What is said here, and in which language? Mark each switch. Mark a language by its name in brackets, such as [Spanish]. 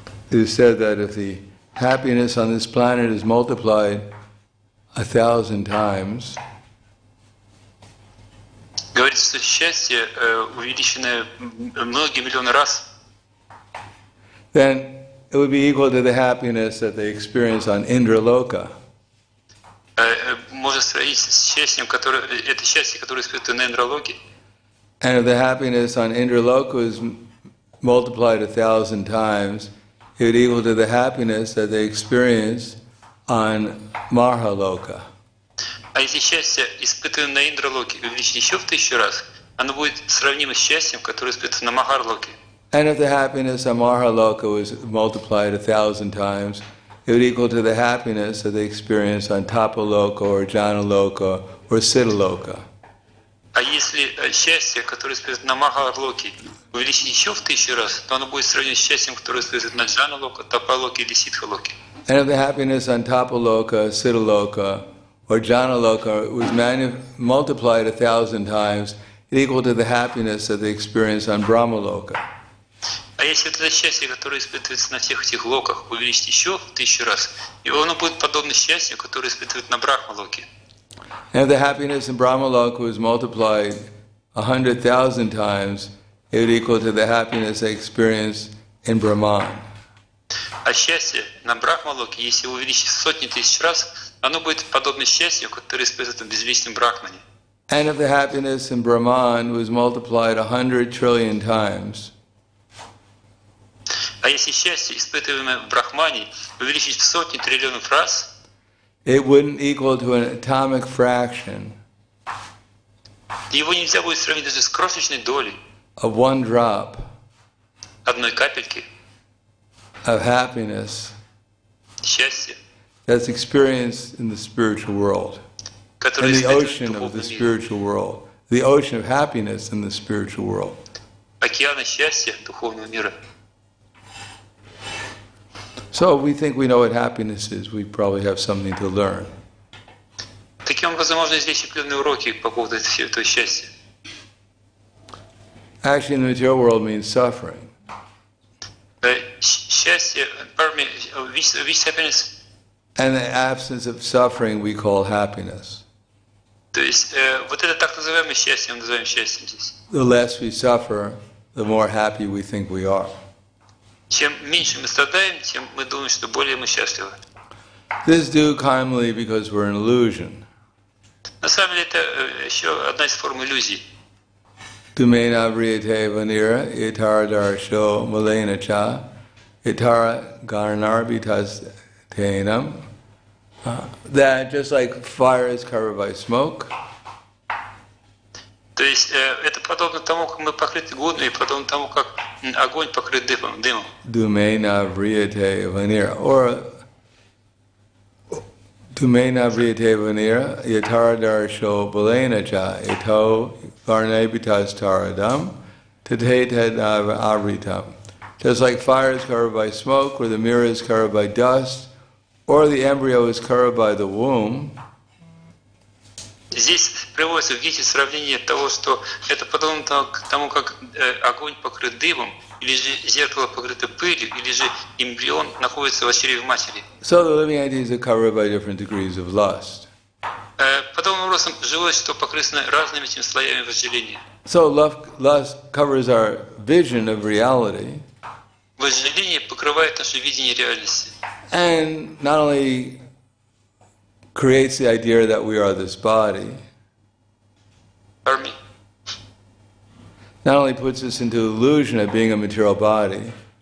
[English] It is said that if the happiness on this planet is multiplied 1,000 times, [Russian] Говорится, что счастье, увеличенное многие миллионы раз, [English] then it would be equal to the happiness that they experience on Indraloka. [Russian] можно сравнить с счастьем, это счастье, которое испытывают на Индралоке. [English] And if the happiness on Indraloka is multiplied 1,000 times, it would equal to the happiness that they experience on Marhaloka. [Russian] А если счастье, испытанное на Индралоке, увеличить еще в 1000 раз, оно будет сравнимо с счастьем, которое испытывается на Махарлоке. [English] And if the happiness on Marhaloka was multiplied 1,000 times, it would equal to the happiness that they experience on Tapaloka or Janaloka or Siddhaloka. [Russian] А если счастье, которое испытывается на Махарлоке, увеличить еще в 1000 раз, то оно будет сравнимо с счастьем, которое испытывается на Джаналоке, Тапалоке или Сидхалоке. [English] And if the happiness on Tapaloka, Siddhaloka, or Janaloka was multiplied 1,000 times, it equal to the happiness that they experience on Brahmaloka. [Russian] А если вот это счастье, которое испытывается на всех этих локах, увеличить еще в 1000 раз, и оно будет подобно счастью, которое испытывает на Брахмалоке. [English] And if the happiness in Brahmaloka was multiplied 100,000 times, it would equal to the happiness they experience in Brahman. [Russian] А счастье на Брахмалоке, если увеличить в сотни тысяч раз, оно будет подобно счастью, которое испытывает в безличном Брахмане. [English] And if the happiness in Brahman was multiplied 100 trillion times, [Russian] А если счастье, испытываемое в Брахмане, увеличить в сотни триллионов раз, [English] it wouldn't equal to an atomic fraction [Russian] его нельзя будет сравнить даже с крошечной долей [English] of one drop [Russian] одной капельки [English] of happiness [Russian] счастья, [English] that's experienced in the spiritual world, [Russian] которое [English] in the [Russian] испытывает [English] ocean of the [Russian] духовный мир. [English] spiritual world, the ocean of happiness in the spiritual world. [Russian] Океана счастья духовного мира. [English] So we think we know what happiness is. We probably have something to learn. [Russian] Таким образом, можно извлечь определенные уроки по поводу этого счастья. [English] Actually, in the material world means suffering. [Russian] Счастье, [English] which happiness, And the absence of suffering we call happiness. [Russian] то есть вот это так называемое счастье, мы называем счастьем здесь. [English] The less we suffer, the more happy we think we are. [Russian] Чем меньше мы страдаем, тем мы думаем, что более мы счастливы. [English] This due commonly because we're an illusion. [Russian] На самом деле это еще одна из форм иллюзий. [Sanskrit] Dumena vriyate vanira, itara darsho malena cha, itara garnarbitas tenam. [English] That just like fire is covered by smoke, [Russian] То есть это подобно тому, как мы покрыты гудной, и подобно тому, как огонь покрыт дымом. [Sanskrit] dumena vriyate vanira, or dumena vriyate vanira, itara darsho malena cha, ito garnarbitas taradam, tate avritam. [English] Just like fire is covered by smoke, or the mirror is covered by dust, or the embryo is covered by the womb, [Russian] Здесь приводится в Гите сравнение того, что это подобно тому, как огонь покрыт дымом, или же зеркало покрыто пылью, или же эмбрион находится в чреве матери. [English] so the living entities are covered by different degrees of lust. [Russian] Подобным образом живое существо покрыто разными этими слоями вожделения. [English] So lust covers our vision of reality, [Russian] Вожделение покрывает наше видение реальности. [English] and not only creates the idea that we are this body, Pardon me? not only puts us into illusion of being a material body,